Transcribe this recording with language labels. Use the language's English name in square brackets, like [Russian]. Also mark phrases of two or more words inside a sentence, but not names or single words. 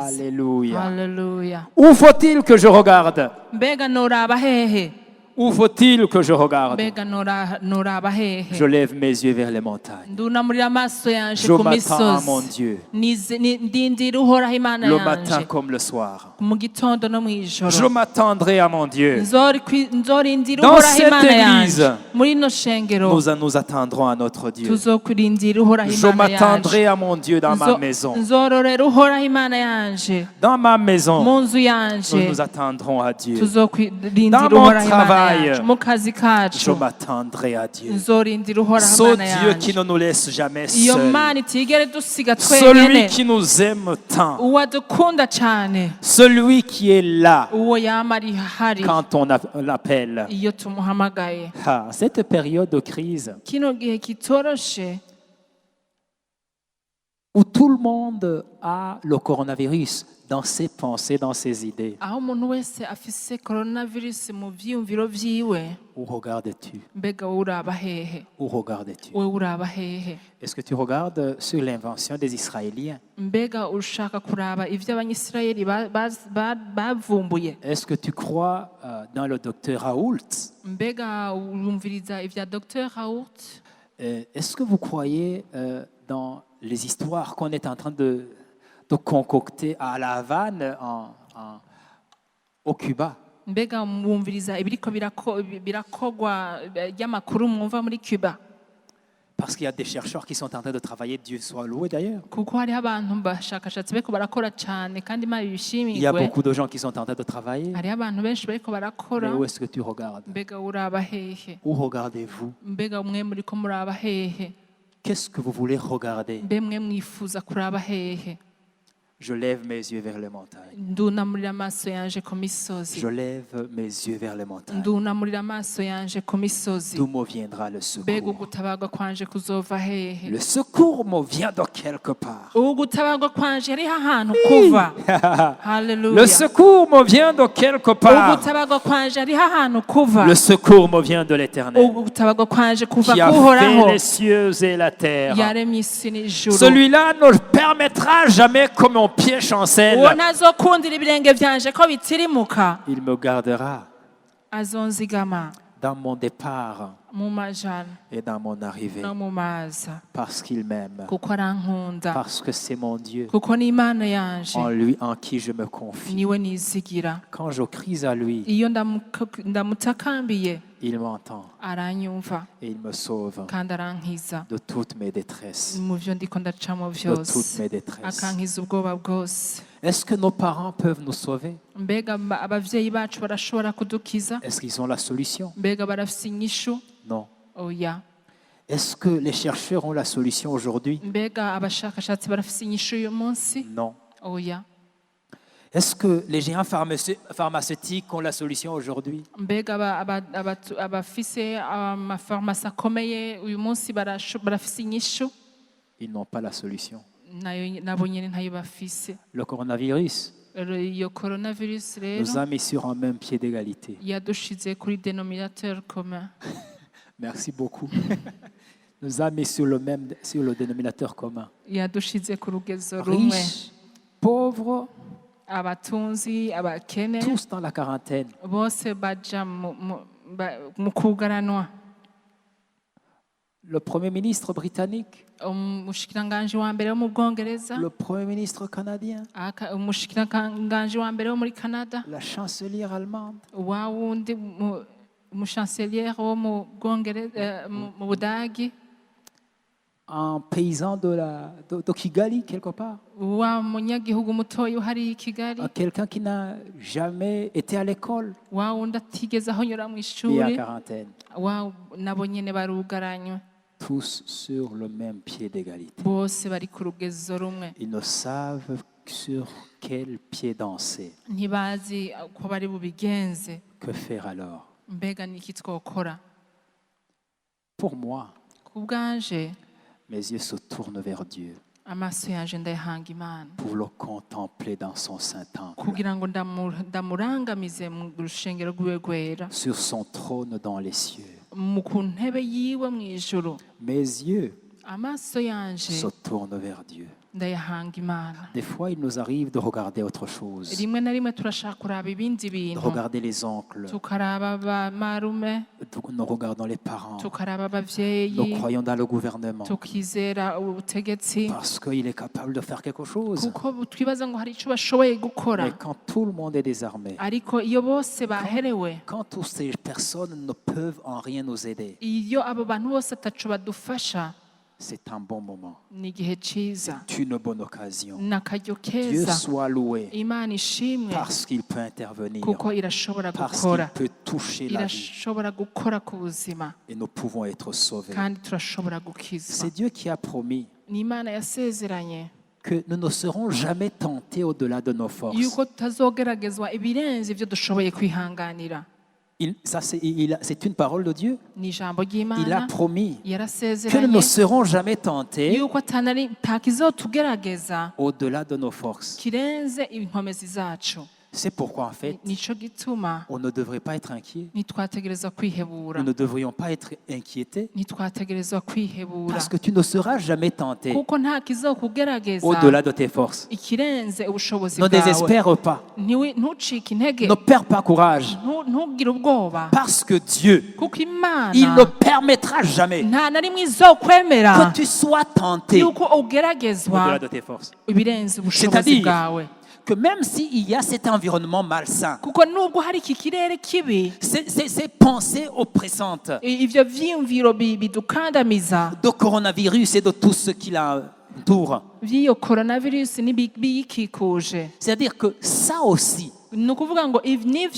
[French] Alléluia. [Rundi] Haleluya. [French] Où faut-il que je regarde? [Rundi] Mbega noraba hehe? [French] Où faut-il que je regarde? [Rundi] Mbega noraba hehe? [French] Je lève mes yeux vers les montagnes. [Rundi] Ndunamurira amaso yanje [French] Je [Rundi] ku [French] m'attends à mon [Rundi] misozi. [French] Dieu, [Rundi] Ndindira uhoraho Imana [French] le matin [Rundi] yanje [French] comme le soir. [Rundi] mu gitondo no mw'ijoro. [French] Je m'attendrai à mon Dieu. [Rundi] Nzorindira [French] Dans [Rundi] uhoraho [French] cette [Rundi] Imana [French] église, [Rundi] yanje. Muri no shengero [French] Nous attendrons à notre Dieu. [Rundi] tuzokurindira uhoraho [French] Je [Rundi] Imana yanje. [French] m'attendrai à mon Dieu dans ma maison. [Rundi] Nzororera uhoraho Imana yanje [French] Dans ma maison, [Rundi] mu nzu yanje. [French] nous attendrons à Dieu. [Rundi] Tuzokurindira [French] Dans mon [Rundi] uhoraho Imana [French] travail, [Rundi] yanje. Mu kazi [French] Je [Rundi] kacu [French] m'attendrai à Dieu. [Rundi] nzorindira uhoraho [French] Ce [Rundi] Imana [French] Dieu qui [Rundi] yanje. [French] ne nous laisse jamais [Rundi] Iyo [French] seuls. [Rundi] Mana itigere dusiga [French] Celui [Rundi] twenyene, [French] qui nous aime tant. [Rundi] uwo adukunda cyane, [French] Celui qui est là [Rundi] uwo yama ari hari [French] quand on l'appelle. [Rundi] iyo tumuhamagaye. [French] Cette période de crise [Rundi] Kino gihe kitoroshe [French] où tout le monde a le coronavirus dans ses pensées, dans ses idées. [Rundi] aho umuntu wese afise coronavirus mu vyiyumviro vyiwe, [French] Où regardes-tu? [Rundi] mbega wowe uraba hehe? [French] Où regardes-tu? [Rundi] Wewe uraba hehe? [French] Est-ce que tu regardes sur l'invention des Israéliens? [Rundi] Mbega ushaka kuraba ivyo abanyisirayeli bavumbuye? [French] Est-ce que tu crois dans le docteur Raoult? [Rundi] Mbega urumviriza ivya Dr Raoult? [French] Est-ce que vous croyez dans les histoires qu'on est en train de concocter à La Havane, au Cuba? [Rundi] Mbega mwumviriza ibiriko birakogwa ry'amakuru mwumva muri Cuba? [French] Parce qu'il y a des chercheurs qui sont en train de travailler, Dieu soit loué d'ailleurs. [Rundi] kuko hariho abantu bashakashatsi bariko barakora cyane kandi Imana [French] Il y a [Rundi] ibishimigwe. [French] beaucoup de gens qui sont en train de travailler. [Rundi] Hariho abantu benshi bariko [French] Mais [Rundi] barakora. [French] où est-ce que tu regardes? [Rundi] Mbega uraba hehe? [French] Où regardez-vous? [Rundi] Mbega mwe muriko muraba hehe? [French] Qu'est-ce que vous voulez regarder? [Rundi] Mbe mwe mwifuza kuraba hehe? [French] Je lève mes yeux vers les montagnes. [Rundi] Ndunamurira amaso yanje ku misozi. [French] Je lève mes yeux vers les montagnes. [Rundi] Ndunamurira amaso yanje ku misozi. [French] D'où me viendra le [Rundi] Mbega [French] secours? [Rundi] ugutabarwa kwanje kuzova hehe? [French] Le secours me vient de quelque part. [Rundi] Ugutabarwa kwanje hariho ahantu kuva. [French] Le [Rundi] Haleluya. [French] secours me vient de quelque part. [Rundi] Ugutabarwa kwanje hariho ahantu kuva. [French] Le secours me vient de l'Éternel, [Rundi] Ugutabarwa kwanje kuva [French] qui a [Rundi] kuhoraho. [French] fait les cieux et la terre. [Rundi] Yaremye isi n'ijuru. [French] Celui-là ne permettra jamais que mon pied chancelle. [Rundi] Uwo ntazokundira ibirenge byanje ko bitirimuka. [French] Il me gardera [Rundi] Azonzigama [French] dans mon départ [Rundi] mu majana [French] et dans mon arrivée, [Rundi] no mu maza. [French] parce qu'il m'aime, [Rundi] Kuko arankunda. [French] parce que c'est mon Dieu, [Rundi] Kuko ni Imana yanje. [French] en lui en qui je me confie. [Rundi] Niwe nizigira. [French] Quand je crie à lui, [Rundi] Iyo ndamutakambiye [French] il m'entend [Rundi] aranyumva [French] et il me sauve [Rundi] kandi arankiza [French] de toutes mes détresses. [Rundi] mu byo ndiko ndacamo [French] De toutes [Rundi] byose. [French] mes détresses. [Rundi] Akankiza ubwoba bwose. [French] Est-ce que nos parents peuvent nous sauver? [Rundi] Mbega abavyeyi bacu barashobora kudukiza? [French] Est-ce qu'ils ont la solution? [Rundi] Mbega barafise inyishu? [French] Non. [Rundi] Oya. [French] Est-ce que les chercheurs ont la solution aujourd'hui? [Rundi] Mbega abashakashatsi barafise inyishu uyu munsi? [French] Non. [Rundi] Oya. [French] Est-ce que les géants pharmaceutiques ont la solution aujourd'hui? [Rundi] Mbega abafise amafarumasi akomeye uyu munsi barafise inyishu? [French] Ils n'ont pas la solution. [Rundi] Nabo nyene ntayo bafise. [French] Le coronavirus [Rundi] Iyo coronavirus rero [French] nous a mis sur un même pied d'égalité. [Rundi] yadushize kuri [French] dénominateur commun. Merci beaucoup. Nous a mis sur le dénominateur commun. [Rundi] Yadushize ku rugezo rumwe. [French] Riches, pauvres, [Rundi] Abatunzi, abakene [French] tous dans la quarantaine. [Rundi] bose baja mu kugaranwa. [French] Le Premier ministre britannique, [Rundi] Umushikiranganji wa mbere wo mu Bwongereza, [French] le Premier ministre canadien, [Rundi] umushikiranganji wa mbere wo muri Canada, [French] la chancelière allemande, [Rundi] wa wundi umushancelier wo mu Bwongereza, mu Budagi, [French] un paysan de Kigali quelque part, [Rundi] wa munyagihugu mutoyi uhari i Kigali, [French] quelqu'un qui n'a jamais été à l'école [Rundi] wa wundi atigeze ahonyora mu [French] et à [Rundi] ishuri, [French] quarantaine. [Rundi] wa nabo nyene barugaranywe. [French] Tous sur le même pied d'égalité. [Rundi] Bose bari ku rugezo rumwe. [French] Ils ne savent sur quel pied danser. [Rundi] Ntibazi uko bari bubigenze. [French] Que faire alors? [Rundi] Mbega niki twokora? [French] Pour moi, [Rundi] Ku bwanje [French] mes yeux se tournent vers Dieu [Rundi] amaso yanje ndayahanga Imana [French] pour le contempler dans son saint temple, [Rundi] kugira ngo ndamurangamize mu rushengero rwiwe rwera, [French] sur son trône dans les cieux. [Rundi] ku ntebe yiwe mu ijuru. [French] Mes yeux [Rundi] Amaso yanje [French] se tournent vers Dieu. [Rundi] ndayahanga Imana. [French] Des fois, il nous arrive de regarder autre chose, [Rundi] Rimwe na rimwe turashaka kuraba ibindi [French] de [Rundi] bintu, [French] regarder les oncles, [Rundi] tukaraba abamarume, [French] nous regardons les parents, [Rundi] tukaraba [French] nous [Rundi] abavyeyi, [French] croyons dans le gouvernement, [Rundi] tukizera ubutegetsi [French] parce qu'il est capable de faire quelque chose. [Rundi] kuko twibaza ngo hari icyo bashoboye gukora. [French] Mais quand tout le monde est désarmé, [Rundi] Ariko iyo bose baherewe, [French] quand toutes ces personnes ne peuvent en rien nous aider, [Rundi] iyo abo bantu bose ataco badufasha, [French] c'est un bon moment, [Rundi] ni igihe ciza, [French] c'est une bonne occasion. [Rundi] n'akaryo [French] Dieu [Rundi] keza. [French] soit loué [Rundi] Imana ishimwe [French] parce qu'il peut intervenir, [Rundi] kuko irashobora [French] parce [Rundi] gukora, [French] qu'il peut toucher la vie [Rundi] irashobora gukora ku buzima [French] et nous pouvons être sauvés. [Rundi] kandi turashobora gukizwa. [French] C'est Dieu qui a promis [Rundi] Ni Imana yasezeranye [French] que nous ne serons jamais tentés au-delà de nos forces. [Rundi] yuko tutazogeragezwa ibirenze ibyo dushoboye kwihanganira. [French] C'est une parole de Dieu. [Rundi] Ni ijambo [French] Il a [Rundi] ry'Imana [French] promis que nous [Rundi] yarasezeranye [French] ne serons jamais tentés [Rundi] yuko takizotugerageza [French] au-delà de nos forces. [Rundi] kirenze inkomezi zacu. [French] C'est pourquoi en fait, [Rundi] Nico gituma [French] on ne devrait pas être inquiet. [Rundi] ntitwategerezwa kwihebura, [French] Nous ne devrions pas être inquiétés [Rundi] ntitwategerezwa kwihebura [French] parce que tu ne seras jamais tenté [Rundi] kuko nta kizokugerageza [French] au-delà de tes forces. [Rundi] ikirenze ubushobozi [French] Ne [Rundi] bwawe. [French] désespère pas. [Rundi] Ntucike intege, [French] Ne perds pas courage [Rundi] ntugire ubwoba [French] parce que Dieu, [Rundi] kuko Imana [French] il ne permettra jamais [Rundi] nta na rimwe izokwemera [French] que tu sois tenté [Rundi] yuko ugeragezwa [French] au-delà de tes forces. [Rundi] ibirenze ubushobozi [French] C'est-à-dire [Rundi] bwawe. [French] que même s'il y a cet environnement malsain, [Rundi] kuko nubwo hari iki kirere kibi [French] ces pensées oppressantes [Rundi] ivyo vyiyumviro bidukandamiza [French] de coronavirus et de tout ce qui l'entoure, [Rundi] vy'iyo coronavirus n'ibiyikikuje, [French] c'est-à-dire que ça aussi, [Rundi] ni ukuvuga ngo n'ivyo